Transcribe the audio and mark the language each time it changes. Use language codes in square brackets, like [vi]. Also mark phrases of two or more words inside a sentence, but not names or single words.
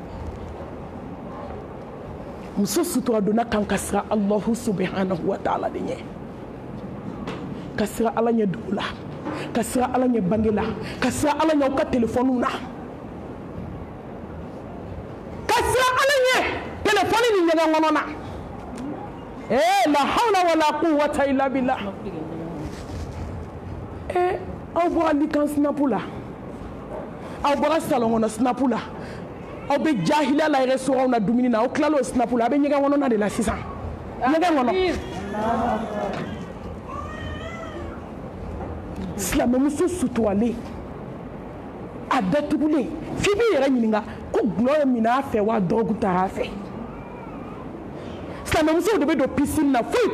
[bm] muso sutura donna kan ka siran [ar] الله سبحانه وتعالى [bm] de ɲɛ ka siran ala ɲɛ dugu la ka siran ala ɲɛ bange la ka siran ala ɲɛ aw ka telefɔniw na ka siran ala ɲɛ telefɔni ni ɲɛgɛn kɔnɔ na [ar] لا حول ولا قوة إلا بالله [bm] aw bɔra likan sinapu la aw bɔra salon kɔnɔ sinapu la aw bɛ jahiliya la restaurant na dumuni na aw tilala o sinapu la a bɛ ɲɛgɛn kɔnɔna de la sisan ɲɛgɛn kɔnɔ silamɛmuso suturalen a datugulen f'i b'i yɛrɛ ɲininka ko gulɔ ye minɛ a fɛ wa dɔrɔgu taara a fɛ silamɛmusow de bɛ don piscine na foyi